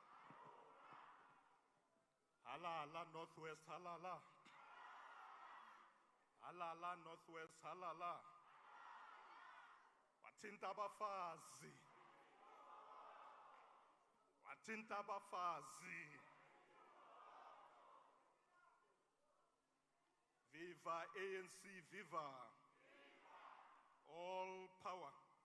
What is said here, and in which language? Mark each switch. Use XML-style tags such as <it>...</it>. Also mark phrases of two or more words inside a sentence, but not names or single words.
<zu>Halala, Northwest, halala. Halala, Northwest, halala. Wathinta abafazi. Wathinta abafazi. Viva ANC, viva.</zu> <en>All power.</en>